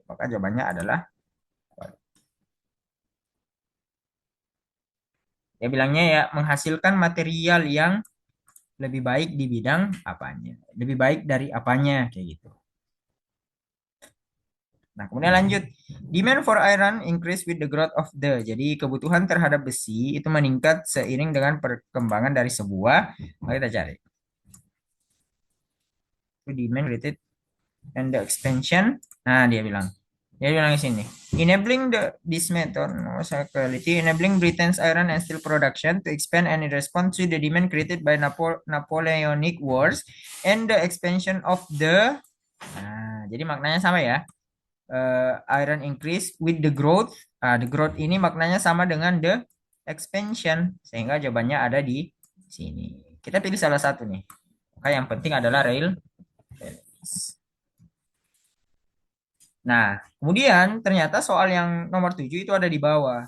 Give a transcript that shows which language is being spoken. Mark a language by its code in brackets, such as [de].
[id] Maka jawabannya adalah dia bilangnya ya menghasilkan material yang lebih baik di bidang apanya. Lebih baik dari apanya kayak gitu. Nah, kemudian lanjut. [en] Demand for iron increase with the growth of the. [id] Jadi kebutuhan terhadap besi itu meningkat seiring dengan perkembangan dari sebuah. Mari kita cari. [en] Demand related and the expansion. [id] Nah, dia bilang. Dia bilang di sini. [en] Enabling this method, quality, enabling Britain's iron and steel production to expand and respond to the demand created by Napoleonic Wars and the expansion of the. [id] Nah, jadi maknanya sama ya. [en] Iron increase with the growth. The growth [id] ini maknanya sama dengan the expansion. Sehingga jawabannya ada di Sini. Kita pilih salah satu nih. Maka yang penting adalah Rails. Nah, kemudian ternyata soal yang nomor 7 itu ada di bawah.